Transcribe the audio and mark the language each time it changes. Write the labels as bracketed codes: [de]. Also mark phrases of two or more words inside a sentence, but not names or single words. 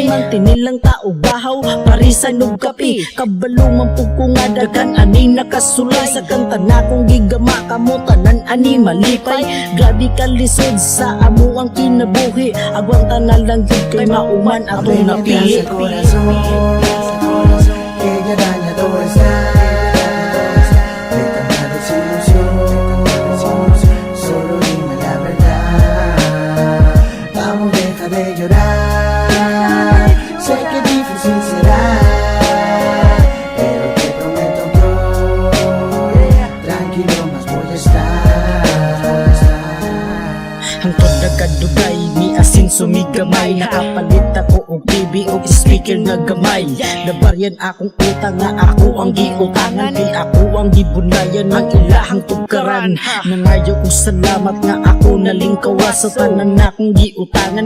[ceb] Mantinil lang ta og bahaw, parisan og kape. Kabalo man pug ko nga daghan ani nakasulay. Sa kanta na kong gigama kamo tanan ani malipay. Grabe ka lisod sa amo ang kinabuhi. Agwanta na lang gid kay mauman atong napili. [es] Que ya dañado está de tanta desilusión. Solo dime la verdad, vamos, deja de llorar. Sé que difícil será, pero te prometo que hoy tranquilo más voy a estar. [ceb] Hangtod nagkadugay ni asin sumigamay. Nakapalit ako og TV og speaker nga gamay. Nabaryan akong utang nga ako ang giutangan. Kay ako ang gibunayan ng ilahang tugkaran. Nangayo kong salamat nga ako nalingkawa sa tanan na akong giutangan.